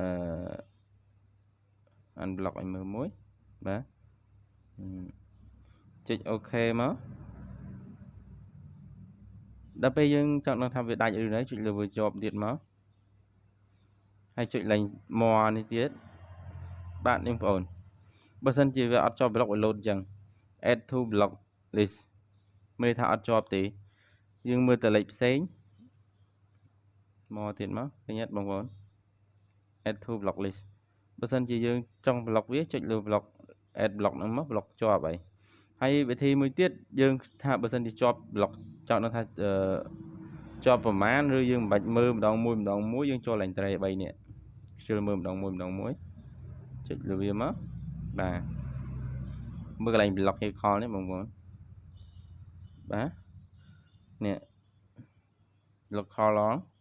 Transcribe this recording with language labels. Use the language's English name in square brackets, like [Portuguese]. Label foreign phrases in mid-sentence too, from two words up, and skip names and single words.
[Khmer] unblock ឲ្យមើលមួយបាទចុច OK មកដល់ពេលយើងចង់ដឹងថាវាដាច់ឬនៅចុចលើវាជាប់ទៀតមកហើយចុចលេខ more នេះទៀតបាទនេះបងប្អូនបើសិនជាវាអត់ជាប់ block វាលោតអញ្ចឹង [English] add to block list [Khmer] មានន័យថាអត់ជាប់ទេយើងមើលតែលេខផ្សេង មកទៀតមកឃើញអត់បងប្អូន [English] add to block list [Khmer] បើសិនជាយើងចង់ block វា ចុចលើ [English] block add block [Khmer] ហ្នឹងមក block ជាប់ហើយវិធីមួយទៀតយើងថាបើសិនជាជាប់ block ចង់ដឹងថាជាប់ប្រមាណឬយើងមិនបាច់មើលម្ដងមួយយើងចូលលេខត្រេ3នេះខ្ជិលមើលម្ដងមួយចុចលើវាមកបាទមើលកន្លែង block គេ call នេះបងប្អូនបាទនេះ [English] block call [Khmer] ឡង